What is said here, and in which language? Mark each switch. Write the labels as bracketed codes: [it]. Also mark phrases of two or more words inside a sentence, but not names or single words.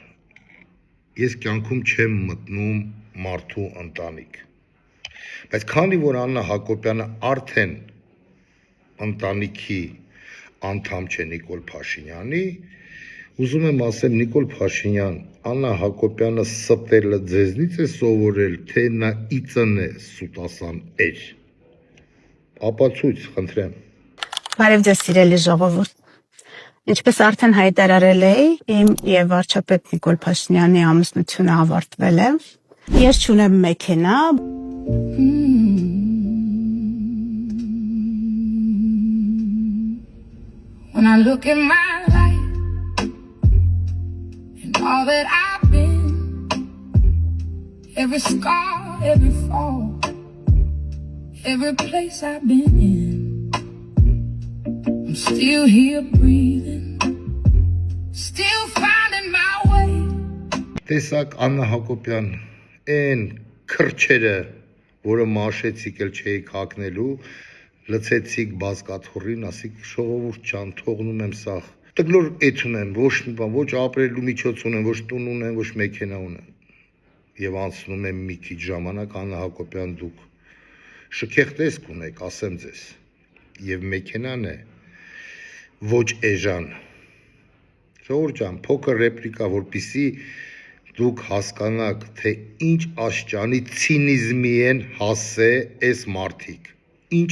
[hy] ես կյանքում չեմ մտնում մարդու ընտանիք, բայց քանի որ Աննա Հակոբյանը արդեն ընտանիքի անդամ չէ Նիկոլ Փաշինյանի, ուզում եմ ասեմ Նիկոլ Փաշինյան, Աննա Հակոբյանը ստելը ձեզնից է սովորել, թե նա իծն է սուտասան էր։ Ապացույց, խնդրեմ։ Բարև ձեզ սիրելի ժողովուրդ։ Ինչպես արդեն հայտարարել էի, իմ եւ վարչապետ Նիկոլ Փաշինյանի ամուսնությունը ավարտվել է։ Ես չունեմ մեքենա, [en] When I look at my life and all that I've been, every scar, every fall, every place I've been in, I'm still here breathing, still finding my way. [hy] Տեսակ Աննա Հակոբյան, այն քրչերը, որը մաշեցիք էլ չէիք հագնելու, լցեցիք բազկաթոռին, ասիք ժողովուրդ ջան, թողնում եմ սաղ։ Տգլոր էթում եմ, ոչ մի բան, ոչ ապրելու միջոց ունեմ, ոչ տուն ունեմ, ոչ մեքենա ունեմ։ Եվ անցնում եմ մի քիչ ժամանակ, Աննա Հակոբյան, դուք շքեղ տեսք ունեք, ասեմ ձեզ։ Եվ մեքենան է ոչ էժան։ Ժողովուրդ ջան, փոքր ռեպլիկա, որպեսզի դուք հասկանաք, թե ինչ աշճանի ցինիզմի են հասե այս մարդիկ։ Ինչ